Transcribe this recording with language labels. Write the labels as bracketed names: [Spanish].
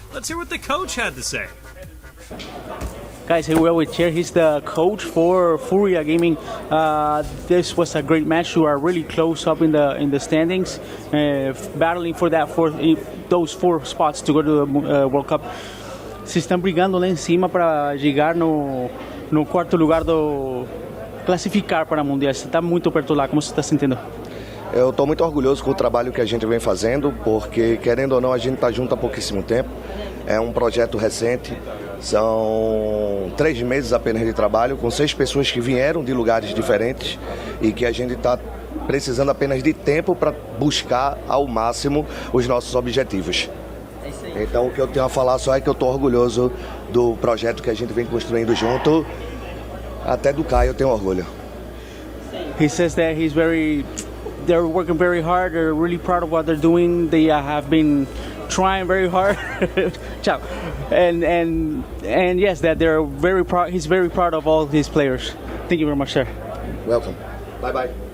[English] Let's hear what the coach had to say. Guys, here we are with Chair. He's the coach for Furia Gaming. This was a great match. You are really close up in the standings, battling for those 4 spots to go to the World Cup. [Portuguese] Se estão brigando lá em cima para chegar no 4º lugar do classificar para Mundial. Você está muito perto lá. Como você está sentindo? Eu estou muito orgulhoso com o trabalho que a gente vem fazendo, porque, querendo ou não, a gente está junto há pouquíssimo tempo. É um projeto recente, são 3 meses apenas de trabalho, com 6 pessoas que vieram de lugares diferentes e que a gente está precisando apenas de tempo para buscar ao máximo os nossos objetivos. Então, o que eu tenho a falar só é que eu estou orgulhoso do projeto que a gente vem construindo junto. Até do Caio eu tenho orgulho. [English] He says that they're working very hard. They're really proud of what they're doing. They have been trying very hard. Ciao. And yes, that they're very proud. He's very proud of all his players. Thank you very much, sir. Welcome. Bye bye.